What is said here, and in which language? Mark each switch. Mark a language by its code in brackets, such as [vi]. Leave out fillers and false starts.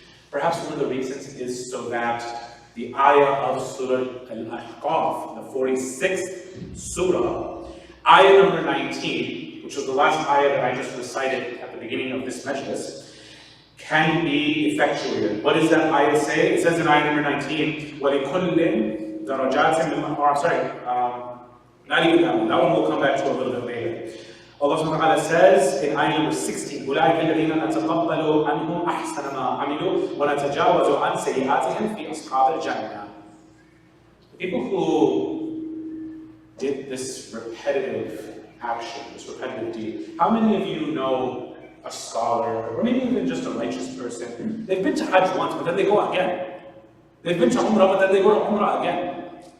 [en] Perhaps one of the reasons is so that the ayah of Surah Al-Ahqaf, the 46th Surah, ayah number 19, which was the last ayah that I just recited at the beginning of this majlis, can be effectuated. What does that ayah say? It says in ayah number 19, [ar] وَلِكُلٍّ دَرَجَاتٍ مِّمَّا, [en] or I'm sorry, not even that one. That one we'll come back to a little bit later. Allah subhanahu wa ta'ala says in ayah number 16, [ar] أُولَٰئِكَ الَّذِينَ نَتَقَبَّلُ عَنْهُمْ أَحْسَنَ مَا عَمِلُوا وَنَتَجَاوَزُ عَنْ سَيِّئَاتِهِمْ فِي أَصْحَابِ الْجَنَّةِ. [en] The people who did this repetitive action, this repetitive deed, how many of you know a scholar, or maybe even just a righteous person? They've been to Hajj once, but then they go again. They've been to Umrah, but then they go to Umrah again.